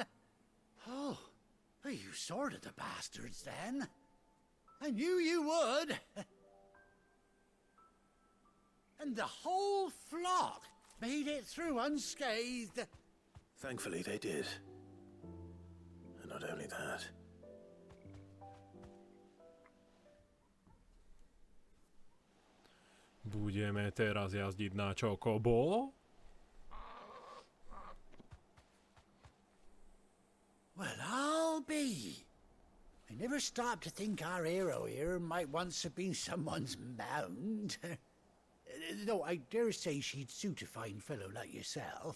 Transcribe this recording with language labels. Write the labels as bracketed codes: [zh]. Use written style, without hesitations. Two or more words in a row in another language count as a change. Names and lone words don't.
[en] Oh, well, you sorted the bastards then. I knew you would. And the whole flock made it through unscathed. Thankfully, they did. And not only that. [sk] Budeme teraz jazdiť na Chocobo? [en] Well, I'll be. I never stopped to think our hero here might once have been someone's mount. Though I dare say she'd suit a fine fellow like yourself.